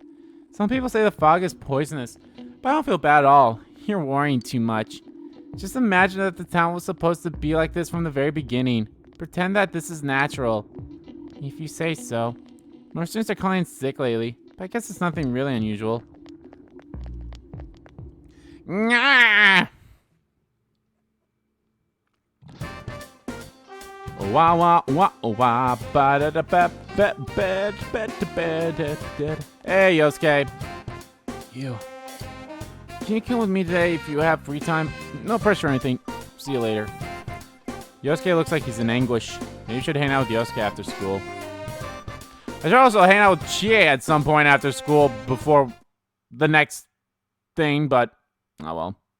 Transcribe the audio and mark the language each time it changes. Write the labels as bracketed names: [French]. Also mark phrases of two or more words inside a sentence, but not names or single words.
[English] Some people say the fog is poisonous, but I don't feel bad at all. You're worrying too much. Just imagine that the town was supposed to be like this from the very beginning. Pretend that this is natural. If you say so. More students are calling in sick lately, but I guess it's nothing really unusual. Nyah! Wah wah wah wah ba da da ba ba ba ba ba da da. Hey Yosuke. You. Can you come with me today if you have free time? No pressure or anything. See you later. Yosuke looks like he's in anguish. Maybe you should hang out with Yosuke after school. I should also hang out with Chie at some point after school before the next thing, but oh well.